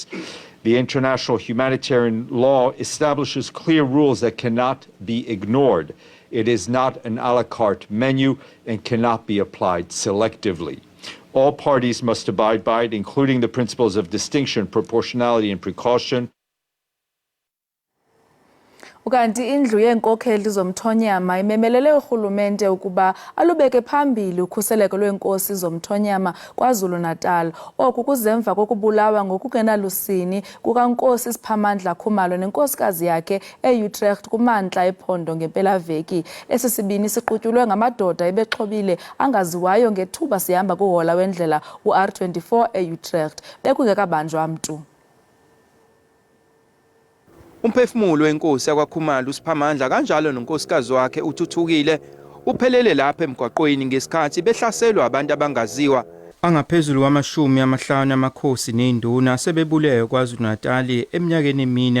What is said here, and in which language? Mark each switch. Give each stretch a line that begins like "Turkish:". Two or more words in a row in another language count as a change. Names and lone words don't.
English: The international humanitarian law establishes clear rules that cannot be ignored. It is not an
French: a la carte
English: menu and cannot be applied selectively. All parties must abide by it, including the principles of distinction, proportionality, and precaution.
Xhosa: Ukanti indlu yeenkokheli zomthonyama imemelele urhulumente ukuba alubeke phambili ukhuseleko lweenkosi zomthonyama KwaZulu-Natal. Oku kuzemva kokubulawa ngokungenalusini kukaNkosi Siphamandla Khumalo nenkosikazi yakhe eUtrecht kumantla ephondo ngempelaveki. Esi sibini siqutyulwe ngamadoda ebexhobile angaziwayo ngethuba sihamba kuhola wendlela uR24 eUtrecht bekungekabanjwa mntu.
Zulu: Umphefumulo wenkosi yakwaKhumalo uSiphamandla kanjalo nonkosikazi wakhe uThuthukile uphelele lapha emgwaqweni ngesikhathi behlaselwa abantu abangaziwa. Angaphezulu kwama-50 amakhosi neinduna sebebulewe KwaZulu-Natal eminyakeni 4.